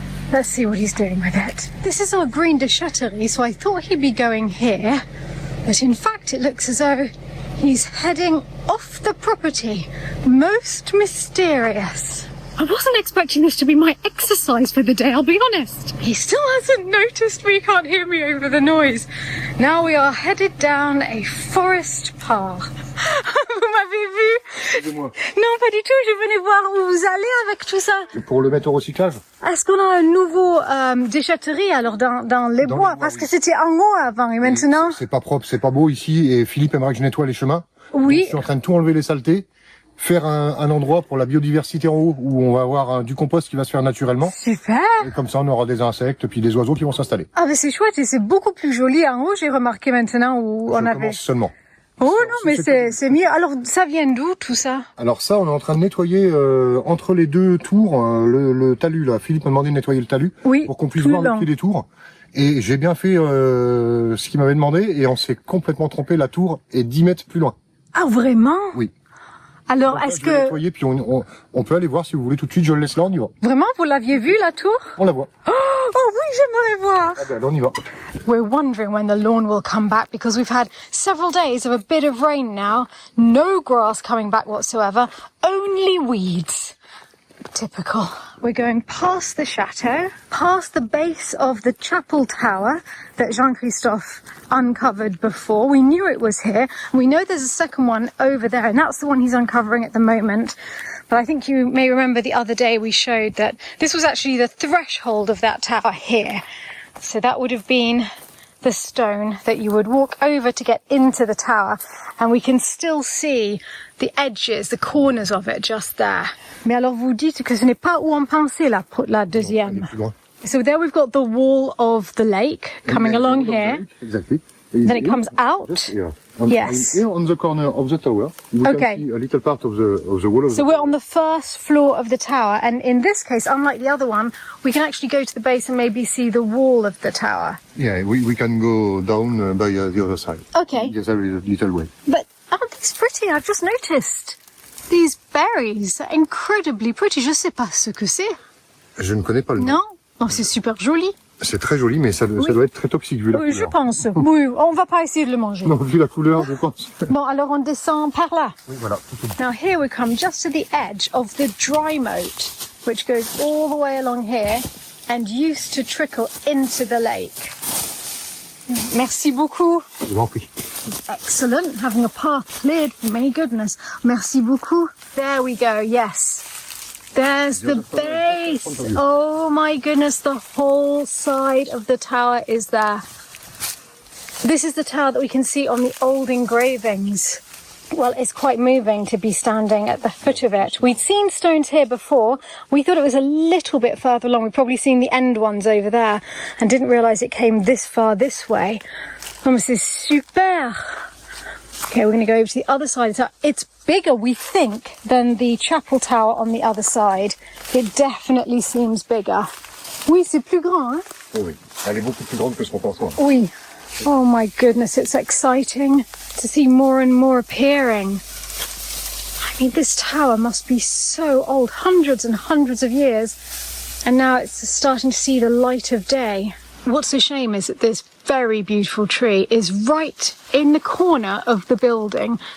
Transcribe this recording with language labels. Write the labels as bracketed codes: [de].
[en] Let's see what he's doing with it. This is our green de Chateau, so I thought he'd be going here, but in fact it looks as though he's heading off the property. Most mysterious. I wasn't expecting this to be my exercise for the day, I'll be honest. He still hasn't noticed me, can't hear me over the noise. Now we are headed down a forest path. [fr] Vous m'avez vu? Excusez-moi. Non, pas du tout, je venais voir où vous allez avec tout ça. Pour le mettre au recyclage? Est-ce qu'on a un nouveau déchetterie alors dans les bois? Parce que c'était en haut avant et maintenant... C'est pas propre, c'est pas beau ici et Philippe aimerait que je nettoie les chemins. Oui. Donc, je suis en train de tout enlever les saletés. Faire un endroit pour la biodiversité en haut où on va avoir du compost qui va se faire naturellement. Super. Et comme ça, on aura des insectes puis des oiseaux qui vont s'installer. Ah mais c'est chouette et c'est beaucoup plus joli en haut, j'ai remarqué maintenant où on avait... commence seulement. Oh non, mais c'est mieux. Alors, ça vient d'où tout ça? Alors ça, on est en train de nettoyer entre les deux tours le talus là. Philippe m'a demandé de nettoyer le talus pour qu'on puisse voir le pied des tours. Et j'ai bien fait ce qu'il m'avait demandé et on s'est complètement trompé. La tour est 10 mètres plus loin. Ah vraiment? Oui. Alors, est-ce que... nettoyer, puis on peut aller voir si vous voulez tout de suite, je le laisse là, on y va. Vraiment, vous l'aviez vu, la tour? On la voit. Oh oui, j'aimerais voir. Ah ben, là, on y va. [en] We're wondering when the lawn will come back because we've had several days of a bit of rain now. No grass coming back whatsoever, only weeds. Typical. We're going past the chateau, past the base of the chapel tower that Jean-Christophe uncovered before. We knew it was here. We know there's a second one over there, and that's the one he's uncovering at the moment. But I think you may remember the other day we showed that this was actually the threshold of that tower here. So that would have been the stone that you would walk over to get into the tower, and we can still see the edges, the corners of it just there. [fr] Mais alors vous dites que ce n'est pas où on pensait la deuxième. [en] So there we've got the wall of the lake coming along here. Exactly. Then it comes out. Yes. Here on the corner of the tower, you can see a little part of the wall. So we're on the first floor of the tower, and in this case, unlike the other one, we can actually go to the base and maybe see the wall of the tower. Yeah, we can go down by the other side. Okay. Yes, there is a little way. But aren't these pretty? I've just noticed. These berries are incredibly pretty. [fr] Je sais pas ce que c'est. Je ne connais pas le nom. Non? Oh, c'est super joli. C'est très joli, mais ça doit être très toxique vu la couleur. Je pense. Oui, on va pas essayer de le manger. Non, vu la couleur, je pense. Bon, alors on descend par là. Oui, voilà. [en] Now here we come just to the edge of the dry moat, which goes all the way along here and used to trickle into the lake. [fr] Merci beaucoup. Je vous en prie. [en] Excellent. Having a path cleared for me, goodness. [fr] Merci beaucoup. [en] There we go, yes. There's the base. Oh my goodness, the whole side of the tower is there. This is the tower that we can see on the old engravings. Well, it's quite moving to be standing at the foot of it. We'd seen stones here before. We thought it was a little bit further along. We'd probably seen the end ones over there and didn't realise it came this far this way. [fr] Oh, c'est super. [en] Okay, we're going to go over to the other side. It's bigger, we think, than the chapel tower on the other side. It definitely seems bigger. [fr] Oui, c'est plus grand, hein? Oui, elle est beaucoup plus grande que ce qu'on pense. Oui. [en] Oh my goodness, it's exciting to see more and more appearing. I mean, this tower must be so old, hundreds and hundreds of years, and now it's starting to see the light of day. What's a shame is that this very beautiful tree is right in the corner of the building.